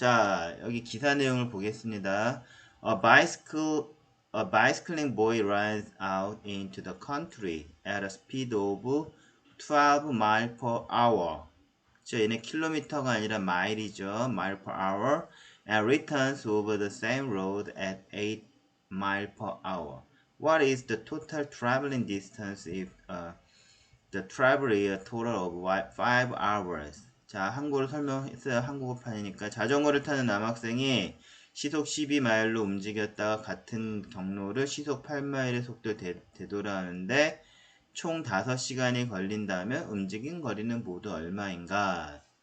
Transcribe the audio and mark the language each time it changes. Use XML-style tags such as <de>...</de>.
<ko>자, 여기 기사 내용을 보겠습니다.</ko> <en>A bicycling boy runs out into the country at a speed of 12 mile per hour.</en> <ko>저 얘네 킬로미터가 아니라 마일이죠.</ko> <en>mile per hour. And returns over the same road at 8 mile per hour. What is the total traveling distance if the travel is a total of 5 hours?</en> <ko>자, 한국어로 설명했어요. 한국어판이니까. 자전거를 타는 남학생이 시속 12마일로 움직였다가 같은 경로를 시속 8마일의 속도로 되돌아오는데 총 5시간이 걸린다면 움직인 거리는 모두 얼마인가?</ko>